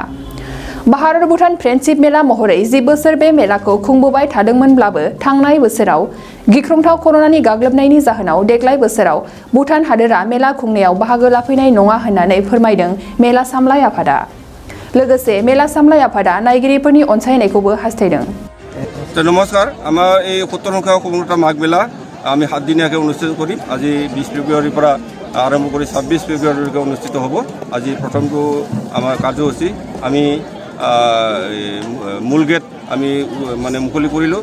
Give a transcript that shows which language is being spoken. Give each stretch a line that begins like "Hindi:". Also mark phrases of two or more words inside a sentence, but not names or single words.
Bodo: भारत भुटान फ्रेन्डशिप मेला महरै 10 बोसोर बे मेलाखौ खुंबोबाय थादोंमोनब्लाबो थांनाय बोसोराव गिख्रंथाव कर'नानि गाग्लोबनायनि जाहोनाव देग्लाय बोसोराव भुटान हादोरा मेला खुंनायाव बाहागो लाफैनाय नङा होननानै फोरमायदों मेला सामलाय आफादा। लोगोसे मेला सामलाय आफादा नायगिरिफोरनि अनसायनायखौबो हास्थायदों।
Assamese: নমস্কাৰ, আমাৰ এই 17 সংখ্যক কোমলতা মাঘ মেলা আমি 7 দিনীয়াকৈ অনুষ্ঠিত কৰিম। আজি 20 ফেব্ৰুৱাৰীৰ পৰা আৰম্ভ কৰি 26 ফেব্ৰুৱাৰীলৈকে অনুষ্ঠিত হ'ব। আজি প্ৰথমটো আমাৰ কাৰ্যসূচী আমি মূল গেট আমি মানে মুকলি কৰিলোঁ।